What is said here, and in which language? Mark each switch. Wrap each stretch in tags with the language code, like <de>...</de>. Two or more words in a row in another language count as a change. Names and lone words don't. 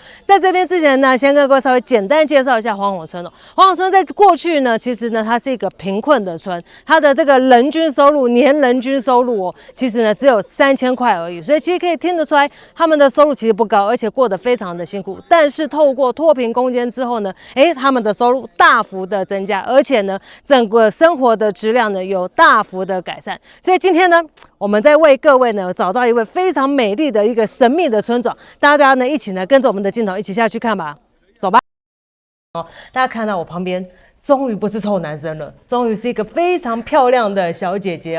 <zh>在這邊之前呢，先跟各位稍微簡單介紹一下黄晃村哦。黄晃村在過去呢，其實呢，它是一個貧困的村，它的這個人均收入年人均收入哦，其實呢只有3000塊而已。所以其實可以聽得出來，他們的收入其實不高，而且過得非常的辛苦。但是透過脫貧攻堅之後呢，他們的收入大幅的增加，而且呢，整個生活的質量呢有大幅的改善。所以今天呢，我們在為各位呢找到一位非常美麗的一個神秘的村莊，大家呢一起呢跟着我們的鏡頭一起下去看吧，走吧。大家看到我旁邊，終於不是臭男生了，終於是一個非常漂亮的小姐姐哦。</zh>